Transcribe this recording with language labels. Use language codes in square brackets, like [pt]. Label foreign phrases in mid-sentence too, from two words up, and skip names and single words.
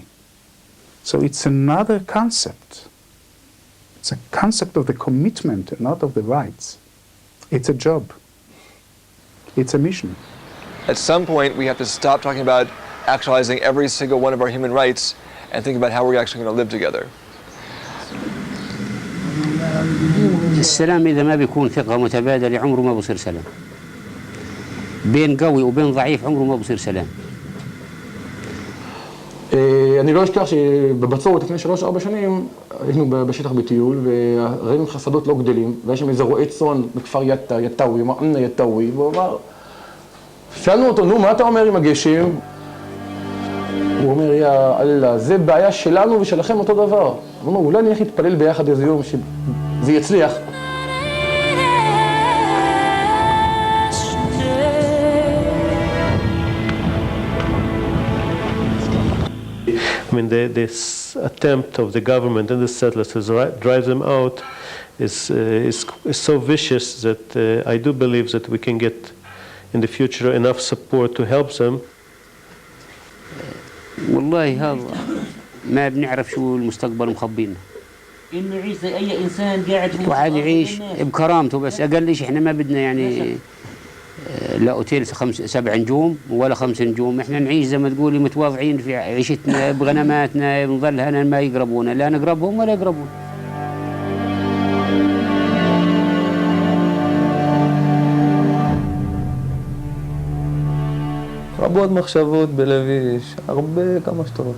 [en] So it's another concept. It's a concept of the commitment and not of the rights. It's a job. It's a mission. At some point, we have to stop talking about actualizing every single one of our human rights and think about how we're actually going to live together. [ar] السلام إذا ما بيكون ثقة متبادلة عمره ما بصير سلام. بين قوي وبين ضعيف عمره ما بصير سلام. [he] אני לא אשכח שבבצורת לפני 3-4 שנים היינו בשטח בטיול וראינו חסדות לא גדלים ויש שם איזה רועה צאן בכפר יטאווי, אמנה יטאווי, והוא אמר, שאלנו אותו, נו מה אתה אומר עם הגשם? הוא אומר, [ar] يا الله, [he] זה בעיה שלנו ושלכם אותו דבר. הוא אומר, אולי נלך להתפלל ביחד איזה יום שזה יצליח. [en] I mean, this attempt of the government and the settlers to drive them out is so vicious that I do believe that we can get in the future enough support to help them. [ar] والله هذا ما بنعرف شو المستقبل مخبينا. إنه يعيش زي أي إنسان قاعد في واحد يعيش بكرامته بس أقل شيء إحنا ما بدنا يعني لا أوتيل 7 نجوم ولا 5 نجوم، إحنا نعيش زي ما تقولي متواضعين في عيشتنا بغنماتنا، بنظل هنا ما يقربونا، لا نقربهم ولا يقربون. [he] רבות מחשבות בלבי, יש הרבה כמה שאתה רוצה.